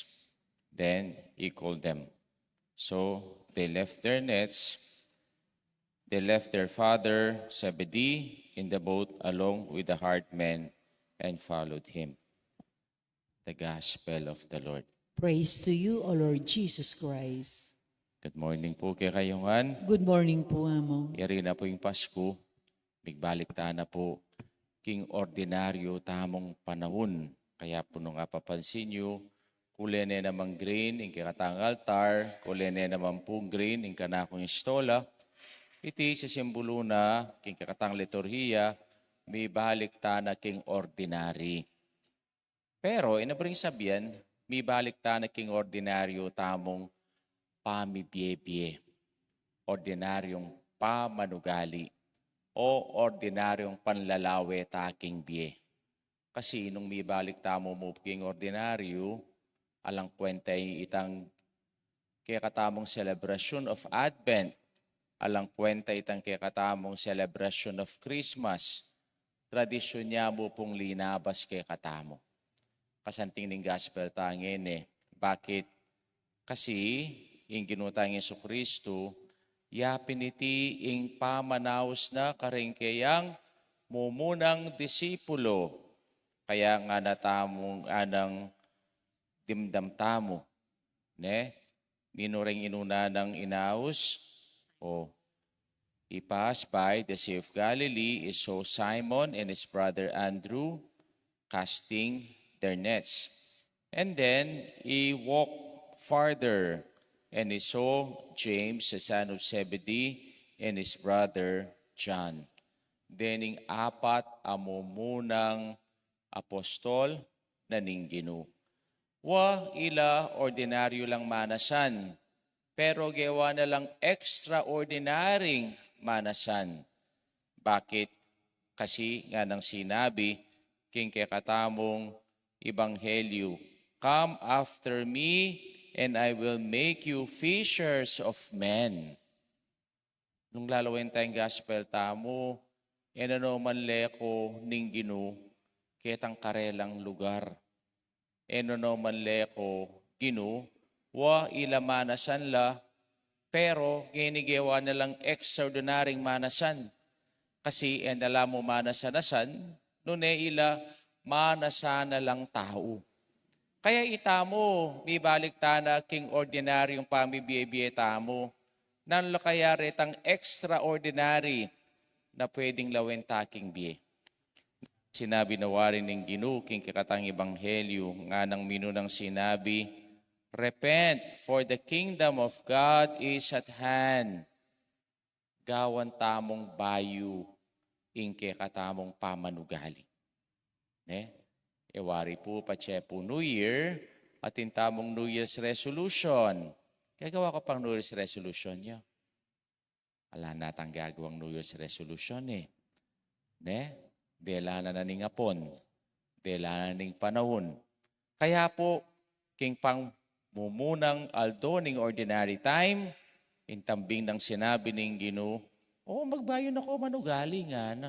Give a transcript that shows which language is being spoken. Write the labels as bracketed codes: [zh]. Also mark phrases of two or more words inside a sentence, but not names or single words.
[en] Then he called them. So they left their nets. They left their father Zebedee in the boat along with the hired men and followed him. The Gospel of the Lord. Praise to you, O Lord Jesus Christ. Good morning [pam] po kay kayungan. [en] Good morning [pam] po, Amo. Yari na po yung Pasko. Bigbalik ta na po king ordinaryo tamong panahon. Kaya po nung apapansin nyo, kulene namang green, ing kakatang altar, kulene naman po green, ing kanakong istola. Iti sa simbolo na, king kakatang liturhiya, may balik ta na king ordinary. Pero, inabring sabihan, may balik ta na king ordinaryo tamong pamibiyebye, ordinaryong pamanugali, o ordinaryong panlalawe taking biye. Kasi nung may balik tamo mo king ordinaryo, alang kwentay itang kakatamong [en] celebration of Advent, [pam] alang kwenta itang kakatamong [en] celebration of Christmas, [pam] tradisyon niya mo pong linabas kakatamo. Kasanting ning gospel tangin Bakit? Kasi, yung ginutang Yesu Kristo, yapin iti ing pamanaos na karingkayang mumunang disipulo. Kaya nga natamong anang dimdamtamo. Ne? Ninuring inuna ng inaos. [en] He passed by the Sea of Galilee, he saw Simon and his brother Andrew casting their nets. And then he walked farther, and he saw James, the son of Zebedee, and his brother John. [pam] Dening apat amumunang apostol na ningginu. Wa ila ordinaryo lang manasan, pero gawa na lang extraordinaryong manasan. Bakit? Kasi nga nang sinabi, king kakatamong Ebanghelyo, [en] "Come after me, and I will make you fishers of men." [pam] Nung lalawin tayong gospel tamo, enano man leko ningginu, ketang karelang lugar. Enano man leko ginu, wa ilamanasan la, pero ginigawa na lang extraordinaryong manasan. Kasi endala mo manasanasan, nune ila manasana lang tao. Kaya itamo, may balik na king ordinaryong pamibiyebye tamo, nan kaya retang extraordinary na pwedeng lawin taking biye. Sinabi na warin ng Ginoo king kakatang Ebanghelyo, nga nang minunang sinabi, [en] "Repent, for the kingdom of God is at hand." [pam] Gawan tamong bayu, ing kakatamong pamanugali. Ewari po po [en] New Year, [pam] at tamong [en] New Year's resolution. [pam] Gagawa ko pang [en] New Year's resolution [pam] niya. Ala natang gagawang [en] New Year's resolution [pam] Dela na naning apon. Dela na naning panahon. Kaya po, king pang mumunang aldo ning [en] ordinary time, [pam] intambing ng sinabi ning Ginoo, magbayo na ko manugali nga na.